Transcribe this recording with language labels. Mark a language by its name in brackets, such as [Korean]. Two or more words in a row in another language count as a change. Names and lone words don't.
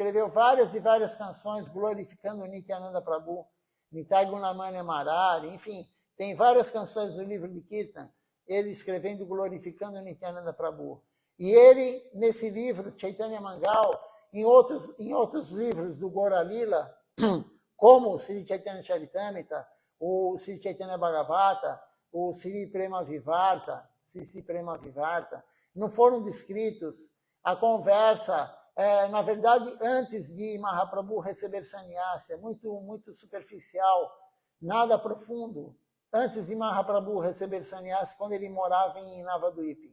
[Portuguese] Ele escreveu várias e várias canções glorificando Nityananda Prabhu. Nitai Gunamanya Marari, enfim, tem várias canções do livro de Kirtan, ele escrevendo, glorificando Nityananda Prabhu. E ele, nesse livro, Chaitanya Mangal, em outros livros do Gaura Lila, como o Sri Chaitanya Charitamrita, o Sri Chaitanya Bhagavata, o Sri Prema Vivarta, não foram descritos a conversa, na verdade, antes de Mahaprabhu receber sannyasa, muito superficial, nada profundo, antes de Mahaprabhu receber sannyasa, quando ele morava em Navadvipa.